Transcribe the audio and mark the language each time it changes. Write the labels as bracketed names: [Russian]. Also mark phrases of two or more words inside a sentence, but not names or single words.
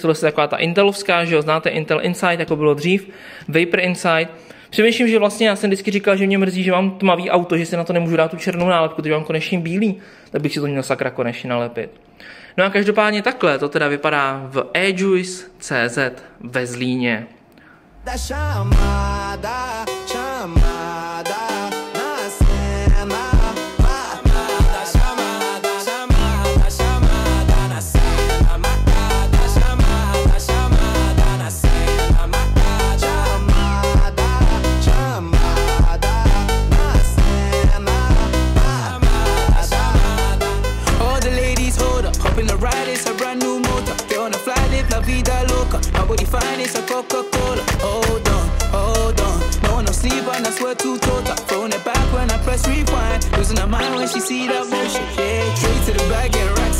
[Czech] Tohle je taková ta Intelovská, že jo, znáte Intel Insight, jako bylo dřív, Vapor Insight. Přemýšlím, že vlastně já jsem vždycky říkal, že mě mrzí, že mám tmavý auto, že si na to nemůžu dát tu černou nálepku, protože mám konečně bílý, tak bych si to měl sakra konečně nalepit. No a každopádně takhle to teda vypadá v Edge.cz ve Zlíně. [Portuguese] Da chamada, chamada na cena. Da chamada, chamada, chamada na cena. Da chamada, chamada na cena. Chamada, chamada na cena. Chamada. [English] All the ladies hold up, hop in the ride, it's a brand new motor. They on a fly, live [Spanish] la vida loca. [English] Nobody find it's a Coca-Cola. Hold on, no sleep and I swear to total. Throwing it back when I press rewind. Losing her mind when she see that motion. Yeah, straight to the back and